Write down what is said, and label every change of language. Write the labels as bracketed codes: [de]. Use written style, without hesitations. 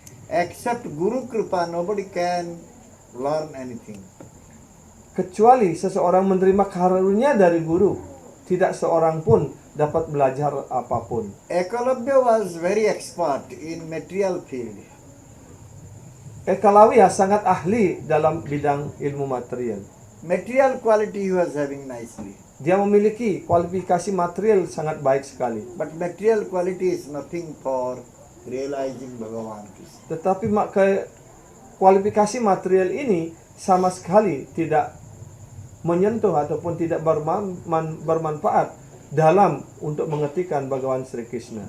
[en] Except Guru Kripa, nobody can learn anything. [id] Kecuali seseorang menerima karunia dari guru, tidak seorang pun dapat belajar apapun. [en] Eklavya was very expert in material field. [id] Eklavya sangat ahli dalam bidang ilmu material. [en] Material quality he was having nicely. [id] Dia memiliki kualifikasi material sangat baik sekali. [en] But material quality is nothing for realizing Bhagavan Krishna. [id] Tetapi kualifikasi material ini sama sekali tidak menyentuh ataupun tidak bermanfaat dalam untuk mengertikan Bhagavan Sri Krishna.